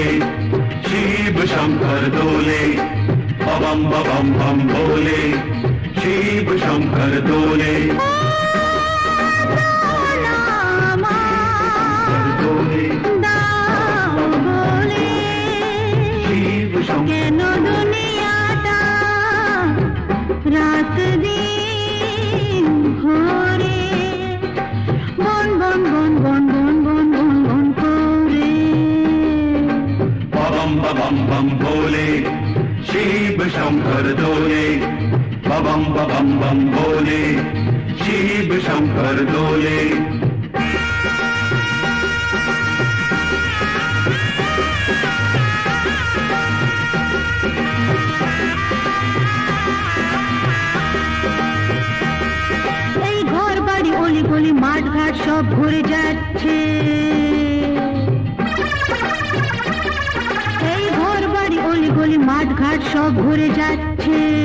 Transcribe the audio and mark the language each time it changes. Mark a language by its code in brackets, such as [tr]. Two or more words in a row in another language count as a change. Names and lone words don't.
[hi] शिव शंकर डोले बम बम बम बोले शिव शंकर डोले डोले शिव शंकर [bn] দুনিয়াটা রাত দিন ভরে বন বন বন বন বন বন বন বন করে [hi] बम बम बम बोले शिव शंकर डोले बम बम बम बोले शिव शंकर डोले [bn] এই ঘর বাড়ি অলি গলি মাঠ ঘাট সব ভরে যাচ্ছে এই ঘর বাড়ি অলি গলি মাঠ ঘাট সব ভরে যাচ্ছে